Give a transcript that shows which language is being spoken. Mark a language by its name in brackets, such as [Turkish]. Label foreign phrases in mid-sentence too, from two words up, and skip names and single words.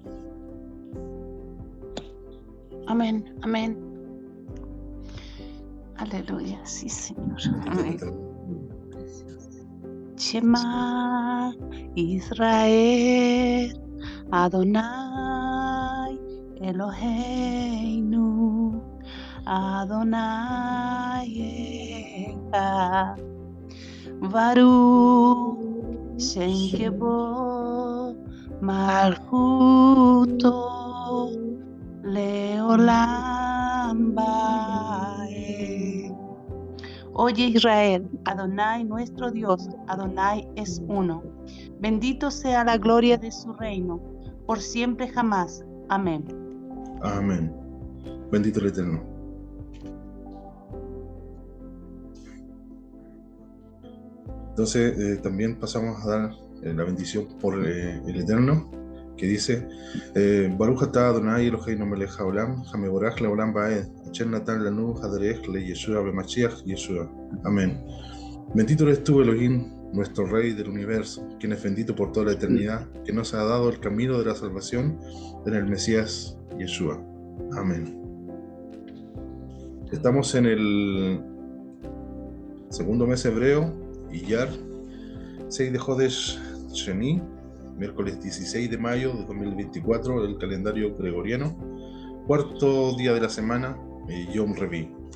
[Spanish] Amén, amén. Aleluya, sí, Señor. Amén. [Hebrew] שמע ישראל, אדוני אלוהינו, אדוני אחד, ברוך שם כבוד מלכותו לעולם ועד. [Spanish] Oye Israel, Adonai nuestro Dios, Adonai es uno. Bendito sea la gloria de su reino, por siempre jamás. Amén. Amén. Bendito el Eterno. Entonces también pasamos a dar la bendición por el Eterno, que dice [Hebrew] ברוך אתה אדוני אלוהינו מלך העולם, המבורך לעולם ועד, אשר נתן לנו הדרך ל ישועה במשיח ישוע. [Spanish] Amén. Bendito eres tú, Elohim, nuestro Rey del universo, quien es bendito por toda la eternidad, que nos ha dado el camino de la salvación en el Mesías Yeshua. Amén. Estamos en el segundo mes hebreo, Iyar, 6 de [Hebrew] חודש שני, [Spanish] miércoles 16 de mayo de 2024 del calendario gregoriano, cuarto día de la semana, [Hebrew] יום רביעי.